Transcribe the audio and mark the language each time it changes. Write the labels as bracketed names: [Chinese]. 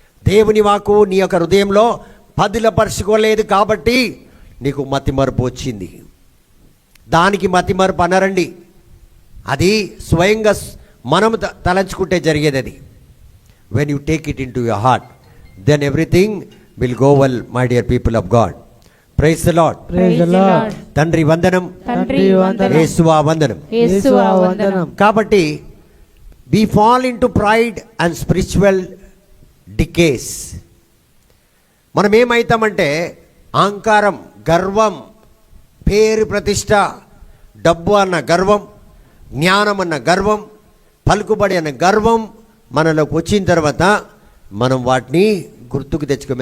[Telugu] దేవుని వాకు నీ యొక్క హృదయంలో పదిలపరుచుకోలేదు కాబట్టి నీకు మతిమరుపు వచ్చింది. దానికి మతిమరుపు అనరండి, అది స్వయంగా మనము తలంచుకుంటే జరిగేది. అది [English] When you take it into your heart. then everything will go well, my dear people of God. Praise the Lord. Praise the Lord. [Telugu] తండ్రి వందనం, తండ్రి వందనం, యేసువా వందనం. యేసువా వందనం. కాబట్టి [English] we fall into pride and spiritual decays. [Telugu] మనం ఏమవుతామంటే అహంకారం, గర్వం, పేరు ప్రతిష్ట, డబ్బు అన్న గర్వం, జ్ఞానం అన్న గర్వం, పలుకుబడి అన్న గర్వం మనలోకి వచ్చిన తర్వాత మనం వాటిని గుర్తుకు తెచ్చుకోము.